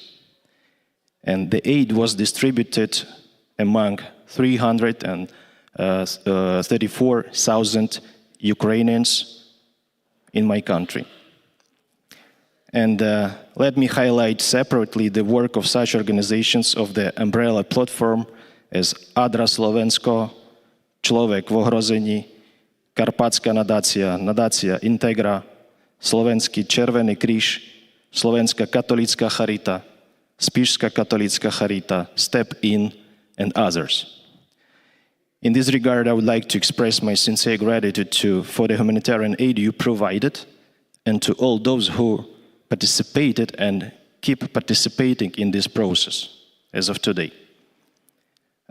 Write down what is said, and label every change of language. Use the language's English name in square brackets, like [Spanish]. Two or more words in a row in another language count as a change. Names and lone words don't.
[English] And the aid was distributed among 334,000 Ukrainians in my country. And let me highlight separately the work of such organizations of the Ambrela platform as Adra Slovensko, Človek v ohrození, Karpatská nadácia, nadácia Integra, Slovenský Červený kríž, Slovenská katolícka charita, Spišská katolícka charita, Step In, and others. In this regard, I would like to express my sincere gratitude for the humanitarian aid you provided and to all those who participated and keep participating in this process as of today.